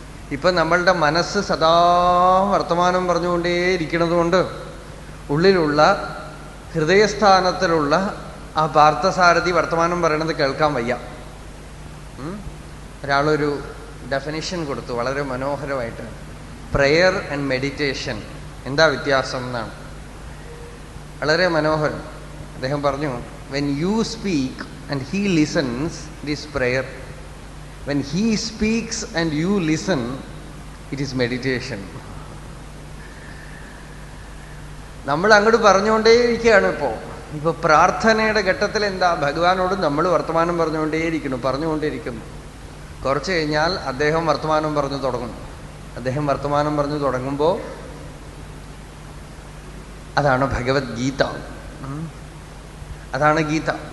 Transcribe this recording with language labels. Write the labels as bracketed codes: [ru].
[ml] ഇപ്പൊ നമ്മളുടെ മനസ്സ് സദാ വർത്തമാനം പറഞ്ഞുകൊണ്ടേയിരിക്കുന്നത് കൊണ്ട് ഉള്ളിലുള്ള ഹൃദയസ്ഥാനത്തിലുള്ള ആ പാർത്ഥസാരഥി വർത്തമാനം പറയണത് കേൾക്കാൻ വയ്യ. ഒരാളൊരു ഡെഫിനിഷൻ കൊടുത്തു വളരെ മനോഹരമായിട്ട്. പ്രയർ ആൻഡ് മെഡിറ്റേഷൻ എന്താ വ്യത്യാസം എന്നാണ്. വളരെ മനോഹരം. അദ്ദേഹം പറഞ്ഞു, [en] When you speak and he listens, it is prayer. When he speaks and you listen, it is meditation. [ml] നമ്മൾ അങ്ങോട്ട് പറഞ്ഞുകൊണ്ടേയിരിക്കുകയാണ്. ഇപ്പൊ പ്രാർത്ഥനയുടെ ഘട്ടത്തിൽ എന്താ, ഭഗവാനോട് നമ്മൾ വർത്തമാനം പറഞ്ഞുകൊണ്ടേയിരിക്കുന്നു. കുറച്ച് കഴിഞ്ഞാൽ അദ്ദേഹം വർത്തമാനം പറഞ്ഞു തുടങ്ങും. അദ്ദേഹം വർത്തമാനം പറഞ്ഞു തുടങ്ങുമ്പോൾ അതാണ് ഭഗവത്ഗീത. അതാണ് ഗീത.